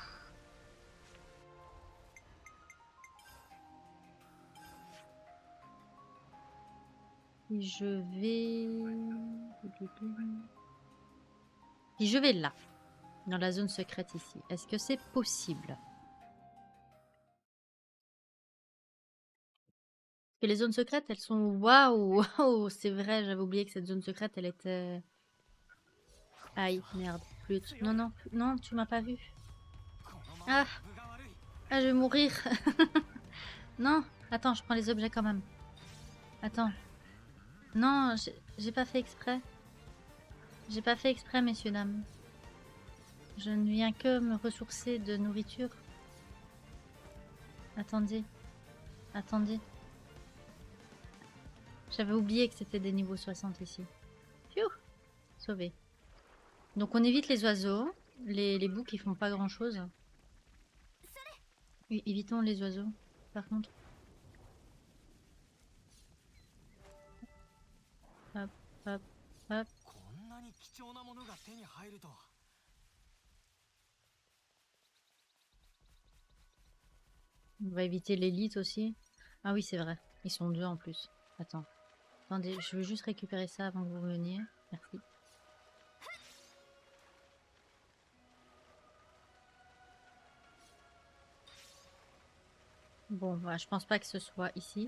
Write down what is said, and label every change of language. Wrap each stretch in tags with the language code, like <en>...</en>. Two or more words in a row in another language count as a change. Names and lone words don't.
<fr>Je vais là, dans la zone secrète ici. Est-ce que c'est possible? Parce que les zones secrètes, elles sont... Waouh, waouh, c'est vrai, j'avais oublié que cette zone secrète, elle était... Aïe, merde, flûte. Non, non, non, tu m'as pas vu.</fr> <ja>このま</ja> <fr>Ah,</fr> <ja>ま分が悪い</ja> <fr>ah, je vais mourir. Non, attends, je prends les objets quand même. Attends. Non, j'ai pas fait exprès. J'ai pas fait exprès, messieurs, dames. Je ne viens que me ressourcer de nourriture. Attendez. Attendez. J'avais oublié que c'était des niveaux 60 ici. Pfiou, sauvé. Donc on évite les oiseaux. Les boucs, ils font pas grand chose. Évitons les oiseaux, par contre. Hop, hop, hop.</fr> <ja>こんなに貴重なものが手に入るとは</ja> <fr>On va éviter l'élite aussi. Ah oui, c'est vrai. Ils sont deux en plus. Attends. Attendez, je veux juste récupérer ça avant que vous veniez. Merci. Bon, voilà, je pense pas que ce soit ici.</fr>